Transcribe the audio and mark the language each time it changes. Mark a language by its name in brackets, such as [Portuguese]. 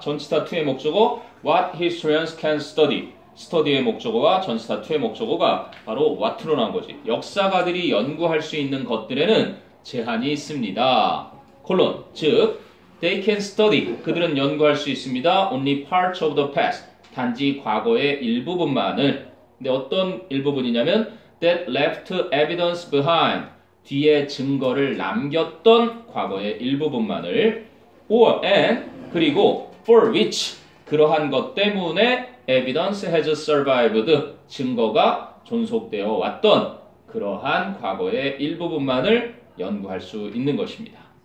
[Korean] 전치사 to의 목적어 [English] what historians can study, [Korean] study의 목적어와 전치사 to의 목적어가 바로 what로 나온 거지. 역사가들이 연구할 수 있는 것들에는 제한이 있습니다. 콜론, 즉 [English] they can study, [Korean] 그들은 연구할 수 있습니다. [English] only parts of the past, [Korean] 단지 과거의 일부분만을. 근데 어떤 일부분이냐면 [English] that left evidence behind, [Korean] 뒤에 증거를 남겼던 과거의 일부분만을. [English] or and, [Korean] 그리고 [English] for which, [Korean] 그러한 것 때문에 [English] evidence has survived, [Korean] 증거가 존속되어 왔던 그러한 과거의 일부분만을 연구할 수 있는 것입니다.